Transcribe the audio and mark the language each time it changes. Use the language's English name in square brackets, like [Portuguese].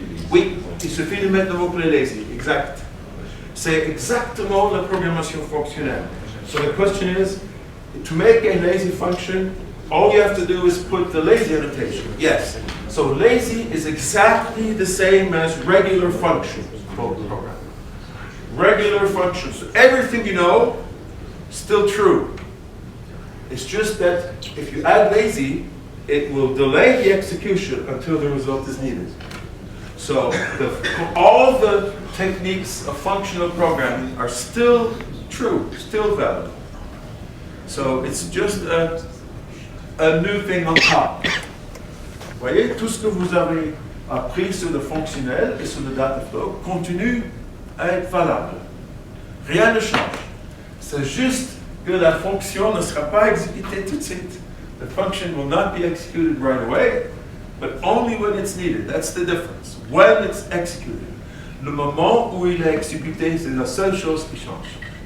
[French] Oui, il suffit de mettre le mot-clé lazy, exact. C'est exactement la programmation fonctionnelle. [English] So the question is, to make a lazy function, all you have to do is put the lazy annotation. Yes. So lazy is exactly the same as regular functions, program. Regular functions. So everything you know, still true. It's just that if you add lazy, it will delay the execution until the result is needed. So all the techniques of functional programming are still true, still valid. So it's just a new thing on top. [French] Vous voyez, tout ce que vous avez appris sur le fonctionnel et sur le dataflow continue à être valable. Rien ne change. C'est juste que la fonction ne sera pas exécutée tout de suite. [English] The function will not be executed right away, but only when it's needed. That's the difference. When it's executed. [French] Le moment où il est exécuté, c'est la seule chose qui change.